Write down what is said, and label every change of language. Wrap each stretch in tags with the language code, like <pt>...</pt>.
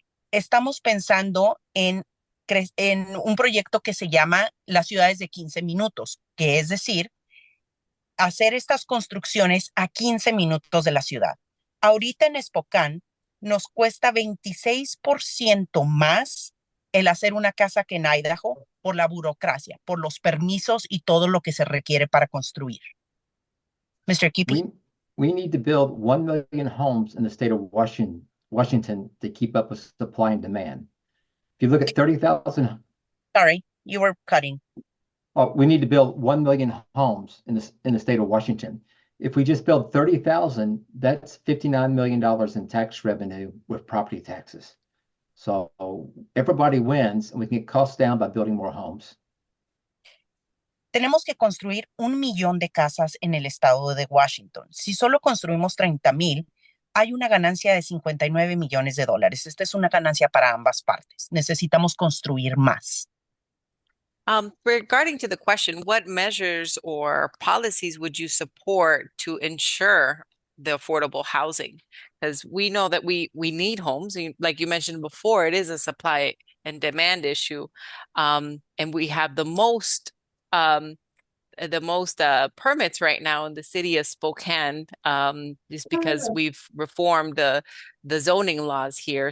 <es>Estamos pensando en un proyecto que se llama las ciudades de 15 minutos, que es decir, hacer estas construcciones a 15 minutos de la ciudad. Ahorita en Spokane nos cuesta 26% más el hacer una casa que en Idaho por la burocracia, por los permisos y todo lo que se requiere para construir.</es> <en>Mr. Kiepe? We need to build 1 million homes in the state of Washington to keep up with supply and demand. If you look at 30,000, Sorry, you were cutting. we need to build 1 million homes in the state of Washington. If we just build 30,000, that's $59 million in tax revenue with property taxes. So everybody wins, and we can get costs down by building more homes.</en> <es>Tenemos que construir 1 millón de casas en el estado de Washington. Si solo construimos 30,000, hay una ganancia de $59 millones. Esta es una ganancia para ambas partes. Necesitamos construir más.</es> <en>Regarding to the question, what measures or policies would you support to ensure the affordable housing? Because we know that we need homes. Like you mentioned before, it is a supply and demand issue. And we have the most permits right now in the city of Spokane, just because we've reformed the zoning laws here.</en>